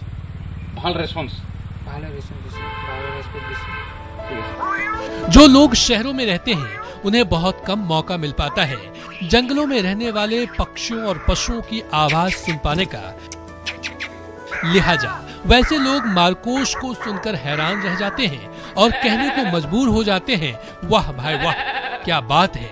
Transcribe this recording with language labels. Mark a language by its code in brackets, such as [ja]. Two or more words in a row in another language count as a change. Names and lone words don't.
[as] ভাল ৰেসপন্স? ভাল ৰেসপন্স দিছে, ভাল ৰেসপন্স দিছে। [hi] जो लोग शहरों में रहते हैं उन्हें बहुत कम मौका मिल पाता है जंगलों में रहने वाले पक्षियों और पशुओं की आवाज सुन पाने का। लिहाजा वैसे लोग मारकोश को सुनकर हैरान रह जाते हैं और कहने को मजबूर हो जाते हैं, वाह भाई वाह, क्या बात है।